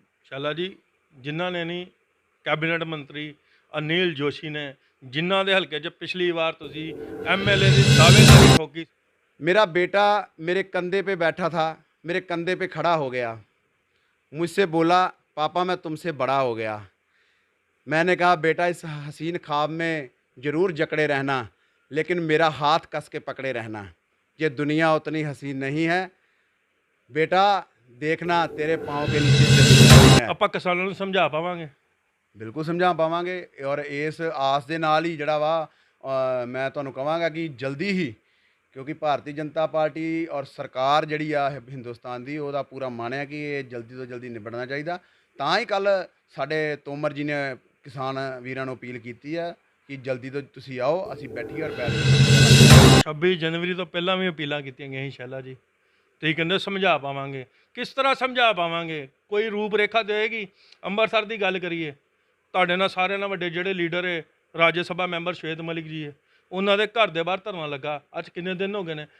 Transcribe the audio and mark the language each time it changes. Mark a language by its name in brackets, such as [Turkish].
[Punjabi] ਸ਼ੈਲਾ ਜੀ, ਜਿਨ੍ਹਾਂ ਨੇ ਨਹੀਂ ਕੈਬਨਿਟ ਮੰਤਰੀ ਅਨਿਲ ਜੋਸ਼ੀ ਨੇ, ਜਿਨ੍ਹਾਂ ਦੇ ਹਲਕੇ 'ਚ ਪਿਛਲੀ ਵਾਰ ਤੁਸੀਂ ਐਮਐਲਏ ਦੀ ਦਾਅਵੇਦਾਰੀ ਠੋਕੀ। [Hindi] मेरा बेटा मेरे कंधे पे बैठा था, मेरे कंधे पे खड़ा हो गया, मुझसे बोला पापा मैं तुमसे बड़ा हो गया। मैंने कहा बेटा इस हसीन ख्वाब में ज़रूर जकड़े रहना, लेकिन मेरा हाथ कस के पकड़े रहना। ये दुनिया उतनी हसीन नहीं है बेटा, देखना तेरे पाँव के नीचे ज़मीन नहीं है। [Punjabi] ਆਪਾਂ ਕਿਸਾਨਾਂ ਨੂੰ ਸਮਝਾ ਪਾਵਾਂਗੇ? बिल्कुल समझा पावांगे और इस आस दे नाल ही जिहड़ा वा मैं तुहानूं कहांगा कि जल्दी ही, क्योंकि भारतीय जनता पार्टी और सरकार जिहड़ी आ हिंदुस्तान दी ओहदा पूरा मन है कि ये जल्दी तो जल्दी निबड़ना चाहिए। तां ही कल साडे तोमर जी ने किसान वीरां नूं अपील कीती है कि जल्दी तो तुसीं आओ, असीं बैठीए और बैठ के 26 जनवरी ਤੋਂ ਪਹਿਲਾਂ ਵੀ ਅਪੀਲਾਂ ਕੀਤੀਆਂ ਗਈਆਂ ਸੀ ਸ਼ੈਲਾ ਜੀ। ਤੁਸੀਂ ਕਹਿੰਦੇ ਸਮਝਾ ਪਾਵਾਂਗੇ, ਕਿਸ ਤਰ੍ਹਾਂ ਸਮਝਾ ਪਾਵਾਂਗੇ? ਕੋਈ ਰੂਪ ਰੇਖਾ ਦੇਗੀ? ਅੰਮ੍ਰਿਤਸਰ ਦੀ ਗੱਲ ਕਰੀਏ, ਤੁਹਾਡੇ ਨਾਲ ਸਾਰਿਆਂ ਨਾਲ ਵੱਡੇ ਜਿਹੜੇ ਲੀਡਰ ਹੈ ਰਾਜ ਸਭਾ ਮੈਂਬਰ ਸ਼ਵੇਤ ਮਲਿਕ ਜੀ ਹੈ, ਉਹਨਾਂ ਦੇ ਘਰ ਦੇ ਬਾਹਰ ਧਰਨਾ ਲੱਗਾ। ਅੱਜ ਕਿੰਨੇ ਦਿਨ ਹੋ ਗਏ ਨੇ?